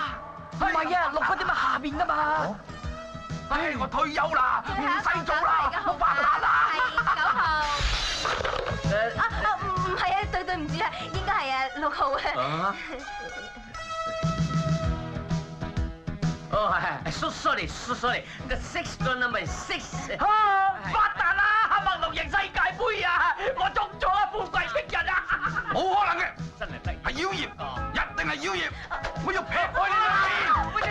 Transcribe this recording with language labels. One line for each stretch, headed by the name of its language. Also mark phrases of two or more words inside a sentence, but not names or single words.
Cantonese: 唔係啊，6嗰啲咪下邊㗎嘛。唉，我退休啦，唔使做啦，我發達啦。係9號。唔係啊，對唔住啊，應該係6號啊。
English: 哦，係 ，so sorry，the sixth number is 6。
Cantonese: 發達啦！麥樂贏世界盃啊！我中咗啊，富貴逼人啊！冇可能嘅，真係得意。係妖孽，一定係妖孽，我要劈開你兩邊。